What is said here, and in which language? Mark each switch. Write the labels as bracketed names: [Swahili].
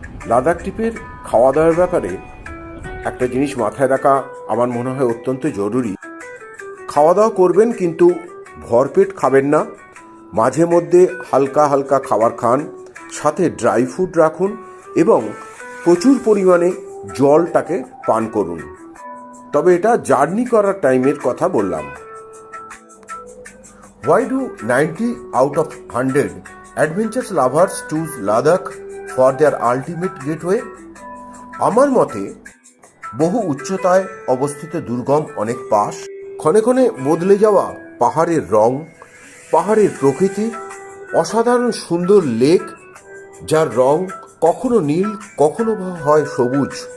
[Bangla] লাদাখ ট্রিপের খাওয়া দাওয়ার ব্যাপারে একটা জিনিস মাথায় রাখা আমার মনে হয় অত্যন্ত জরুরি। খাওয়া দাওয়া করবেন কিন্তু ভরপেট খাবেন না, মাঝে মধ্যে হালকা হালকা খাবার খান, সাথে ড্রাই ফ্রুট রাখুন এবং প্রচুর পরিমাণে জলটাকে পান করুন। তবে এটা জার্নি করার টাইমের কথা বললাম। [English] Why do 90 out of 100 adventure lovers choose Ladakh for their ultimate getaway? [Bangla] আমার মতে বহু উচ্চতায় অবস্থিত দুর্গম অনেক পাস, ক্ষণে ক্ষণে বদলে যাওয়া পাহাড়ের রং, পাহাড়ের প্রকৃতি, অসাধারণ সুন্দর লেক যার রং কখনো নীল কখনো হয় সবুজ,